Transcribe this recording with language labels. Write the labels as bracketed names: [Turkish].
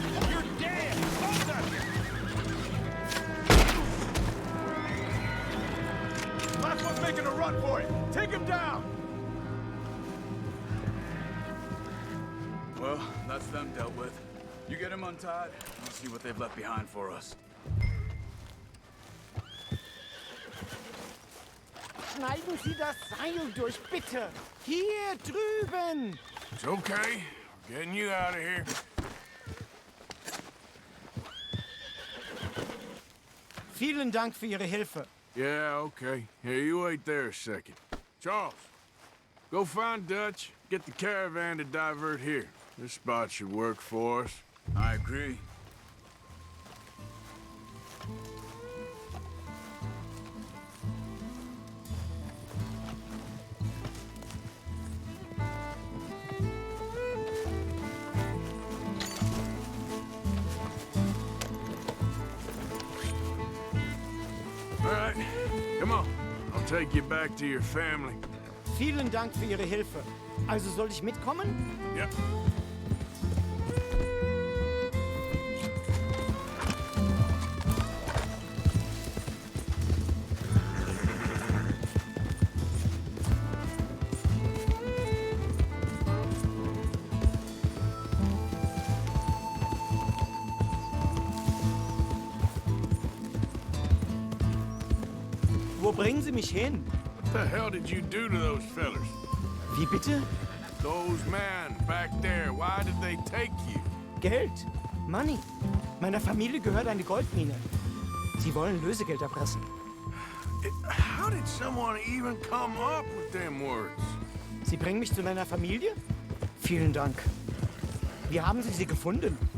[English] You're dead! Both of you! Last one's making a run for it. Take him down. Well, that's them dealt with. You get him untied, we'll see what they've left behind for us. [German] Schneiden Sie das Seil durch, bitte! Hier drüben! [English] It's okay. We're getting you out of here. [German] Vielen Dank für Ihre Hilfe. [English] Yeah, okay. Here, you wait there a second. Charles, go find Dutch. Get the caravan to divert here. This spot should work for us. I agree. All right, come on. I'll take you back to your family. [German] Vielen Dank für Ihre Hilfe. Also soll ich mitkommen? [English] Yep. [German] Wo bringen Sie mich hin? [English] What the hell did you do to those fellers? [German] Wie bitte? [English] Those men back there, why did they take you? [German] Geld. Money. Meiner Familie gehört eine Goldmine. Sie wollen Lösegeld erpressen. [English] How did someone even come up with them words? [German] Sie bringen mich zu meiner Familie? Vielen Dank. Wie haben Sie sie gefunden?